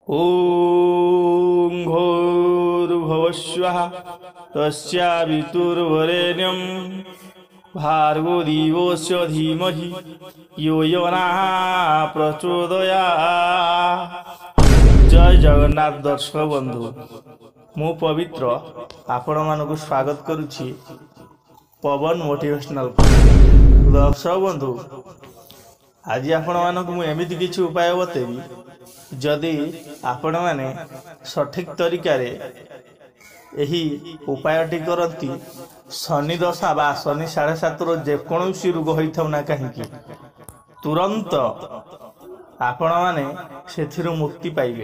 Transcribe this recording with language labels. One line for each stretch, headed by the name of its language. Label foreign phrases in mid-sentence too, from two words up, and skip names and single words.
Sanskrit: ॐ भूर्भुवस्वः तस्यावितुर्वरेण्यं भार्गो देवस्य धीमहि यो यो नः प्रचोदयात्।
Odia: ଜୟ ଜଗନ୍ନାଥ ଦର୍ଶକ ବନ୍ଧୁ, ମୁ ପବିତ୍ର ଆପଣ ମାନଙ୍କ ସ୍ୱାଗତ କରୁଛି ପବନ ମୋଟିଭେସନାଲ। ଦର୍ଶକ ବନ୍ଧୁ, ଆଜି ଆପଣ ମାନଙ୍କ ମୁ ଏମିତି କିଛି ଉପାୟ ବତେଇବି, ଯଦି ଆପଣ ମାନେ ସଠିକ ତରିକା ରେ ଏହି ଉପାୟଟି କରନ୍ତି, ଶନି ଦଶା ବା ଶନି 7.5 ଯେକୌଣସି ରୋଗ ହୋଇଥାଉ ନା କାହିଁ ତୁରନ୍ତ ଆପଣ ମାନେ ସେଥିରୁ ମୁକ୍ତି ପାଇବେ।